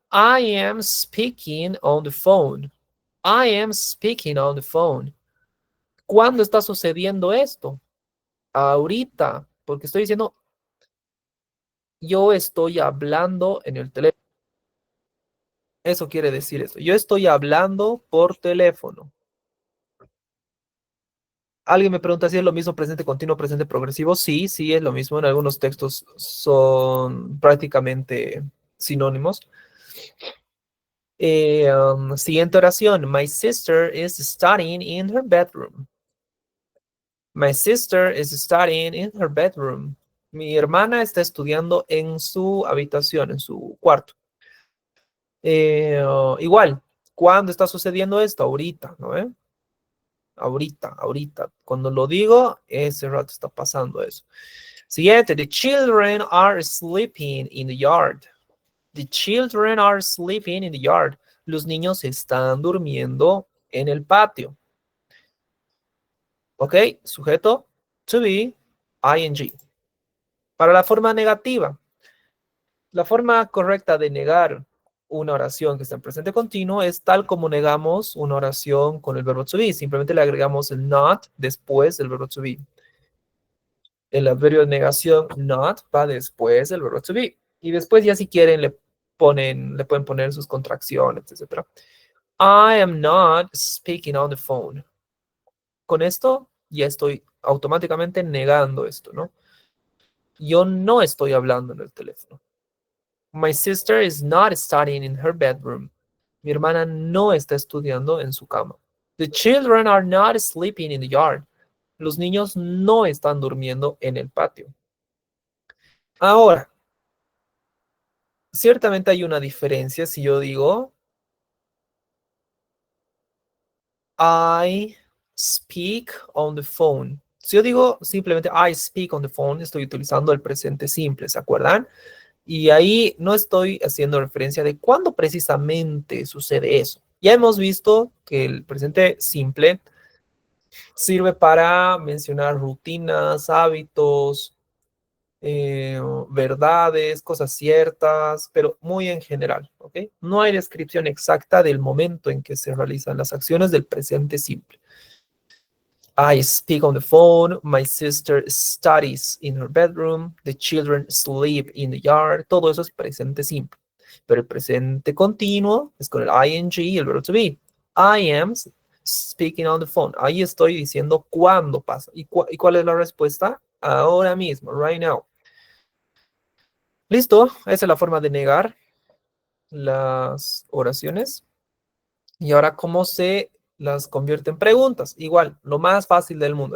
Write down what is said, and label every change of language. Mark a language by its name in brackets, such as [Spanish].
[English] I am speaking on the phone. I am speaking on the phone. [Spanish] ¿Cuándo está sucediendo esto? Ahorita, porque estoy diciendo, yo estoy hablando en el teléfono. Eso quiere decir eso. Yo estoy hablando por teléfono. Alguien me pregunta si es lo mismo presente continuo, presente progresivo. Sí, sí, es lo mismo. En algunos textos son prácticamente sinónimos. Siguiente oración. [English] My sister is studying in her bedroom. My sister is studying in her bedroom. [Spanish] Mi hermana está estudiando en su habitación, en su cuarto. Igual, ¿cuándo está sucediendo esto? Ahorita, ¿no? Ahorita. Cuando lo digo, ese rato está pasando eso. [English] Siguiente, the children are sleeping in the yard. The children are sleeping in the yard. [Spanish] Los niños están durmiendo en el patio. ¿Ok? Sujeto, to be, ing. Para la forma negativa, la forma correcta de negar una oración que está en presente continuo es tal como negamos una oración con el verbo to be. Simplemente le agregamos el not después del verbo to be. El adverbio de negación not va después del verbo to be. Y después ya si quieren le pueden poner sus contracciones, etc. [English] I am not speaking on the phone. [Spanish] Con esto ya estoy automáticamente negando esto, ¿no? Yo no estoy hablando en el teléfono. [English] My sister is not studying in her bedroom. [Spanish] Mi hermana no está estudiando en su cama. [English] The children are not sleeping in the yard. [Spanish] Los niños no están durmiendo en el patio. Ahora, ciertamente hay una diferencia si yo digo [English] I speak on the phone. [Spanish] Si yo digo simplemente [English] I speak on the phone, [Spanish] estoy utilizando el presente simple, ¿se acuerdan? Y ahí no estoy haciendo referencia de cuándo precisamente sucede eso. Ya hemos visto que el presente simple sirve para mencionar rutinas, hábitos, verdades, cosas ciertas, pero muy en general, ¿ok? No hay descripción exacta del momento en que se realizan las acciones del presente simple. [English] I speak on the phone. My sister studies in her bedroom. The children sleep in the yard. [Spanish] Todo eso es presente simple. Pero el presente continuo es con el ing y el verbo to be. [English] I am speaking on the phone. [Spanish] Ahí estoy diciendo cuándo pasa. ¿Y cuál es la respuesta? Ahora mismo, [English] right now. [Spanish] Listo, esa es la forma de negar las oraciones. Y ahora, ¿cómo se las convierte en preguntas? Igual, lo más fácil del mundo.